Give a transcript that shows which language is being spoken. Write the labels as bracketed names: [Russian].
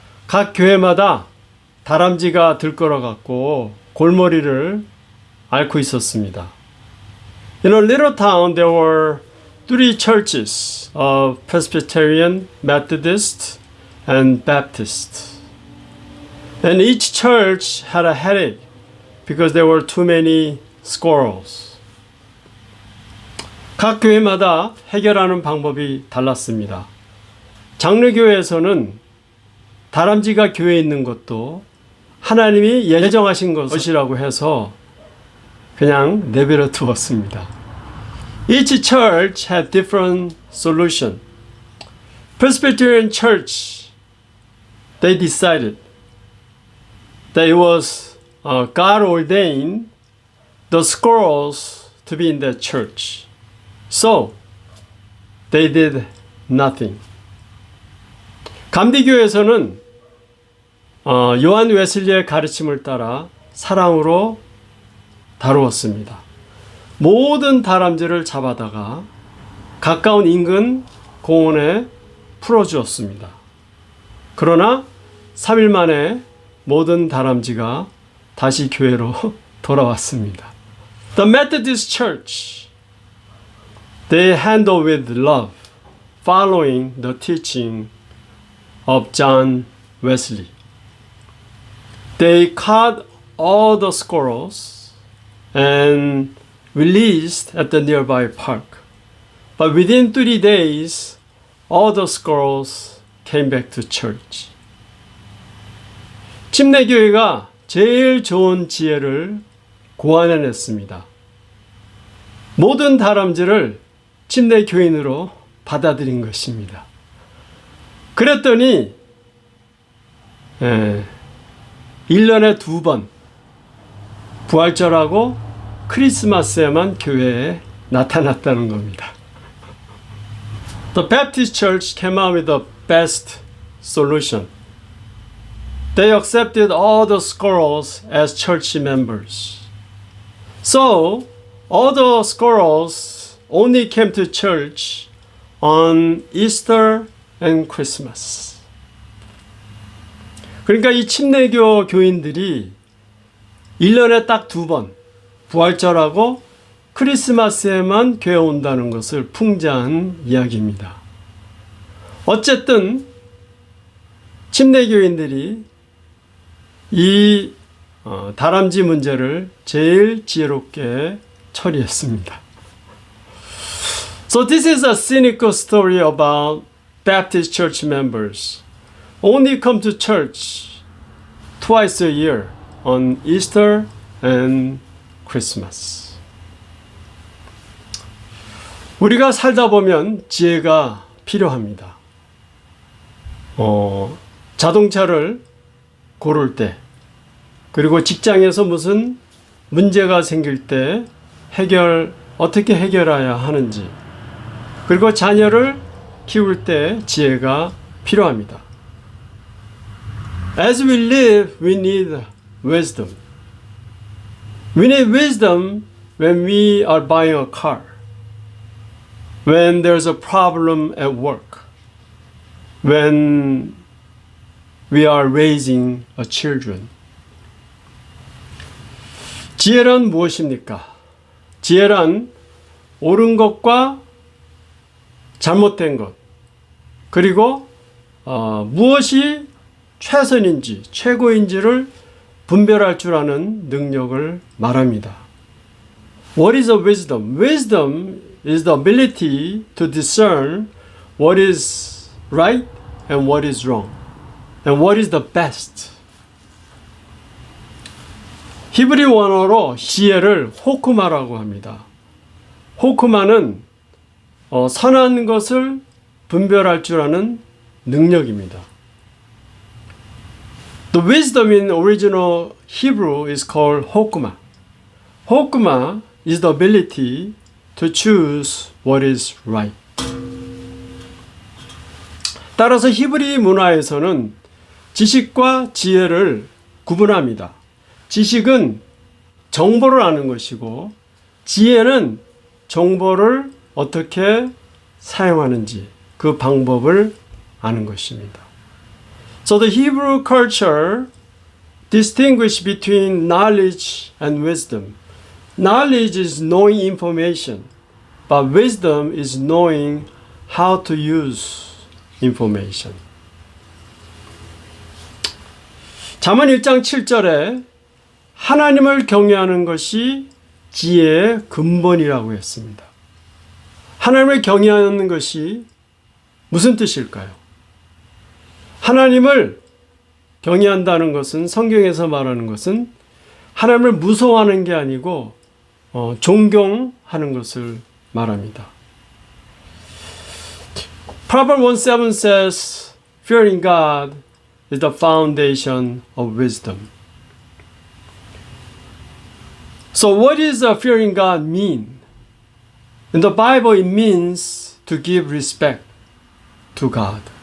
[Korean] 각 교회마다 다람쥐가 들끓어갖고 골머리를 앓고 있었습니다. [English] In a little town there were three churches of Presbyterian, Methodist, and Baptist. And each church had a headache because there were too many squirrels. [Korean] 각 교회마다 해결하는 방법이 달랐습니다. 장로교회에서는 다람쥐가 교회에 있는 것도 하나님이 예정하신 것이라고 해서 그냥 내버려 두었습니다. [English] Each church had different solution. Presbyterian Church, they decided that it was God ordained the squirrels to be in that church. So, they did nothing. [Korean] 감리교에서는 요한 웨슬리의 가르침을 따라 사랑으로 다루었습니다. 모든 다람쥐를 잡아다가 가까운 인근 공원에 풀어주었습니다. 그러나 3일 만에 모든 다람쥐가 다시 교회로 돌아왔습니다. [English] The Methodist Church, they handle with love, following the teaching of John Wesley. They caught all the squirrels and released at the nearby park. But within 3 days, all the squirrels came back to church. [Korean] 침례교회가 제일 좋은 지혜를 고안해냈습니다. 모든 다람쥐를 침례교인으로 받아들인 것입니다. 그랬더니 1년에 2번 부활절하고 크리스마스에만 교회에 나타났다는 겁니다. [English] The Baptist Church came out with the best solution. They accepted all the squirrels as church members. So, all the squirrels only came to church on Easter and Christmas. [Korean] 그러니까 이 침례교 교인들이 1년에 딱 2번 부활절하고 크리스마스에만 교회 온다는 것을 풍자한 이야기입니다. 어쨌든 침례교인들이 이 다람쥐 문제를 제일 지혜롭게 처리했습니다. [English] So this is a cynical story about Baptist church members. Only come to church twice a year on Easter and Christmas. [Korean] 우리가 살다 보면 지혜가 필요합니다. 자동차를 고를 때, 그리고 직장에서 무슨 문제가 생길 때 어떻게 해결해야 하는지, 그리고 자녀를 키울 때 지혜가 필요합니다. [English] As we live, we need wisdom. We need wisdom when we are buying a car, when there's a problem at work, when we are raising a children. [Korean] 지혜란 무엇입니까? 지혜란 옳은 것과 잘못된 것, 그리고 무엇이 최선인지, 최고인지를 분별할 줄 아는 능력을 말합니다. [English] What is a wisdom? Wisdom is the ability to discern what is right and what is wrong, and what is the best. [Korean] 히브리 원어로 지혜를 호크마라고 합니다. 호크마는 선한 것을 분별할 줄 아는 능력입니다. [English] The wisdom in original Hebrew is called hokmah. Hokmah is the ability to choose what is right. [Korean] 따라서 히브리 문화에서는 지식과 지혜를 구분합니다. 지식은 정보를 아는 것이고 지혜는 정보를 어떻게 사용하는지 그 방법을 아는 것입니다. [English] So the Hebrew culture distinguished between knowledge and wisdom. Knowledge is knowing information, but wisdom is knowing how to use information. [Korean] 잠언 1장 7절에 하나님을 경외하는 것이 지혜의 근본이라고 했습니다. 하나님을 경외하는 것이 무슨 뜻일까요? 하나님을 경외한다는 것은 성경에서 말하는 것은 하나님을 무서워하는 게 아니고 존경하는 것을 말합니다. [English] Proverbs 1:7 says, Fearing God is the foundation of wisdom. So what does fearing God mean? In the Bible it means to give respect to God.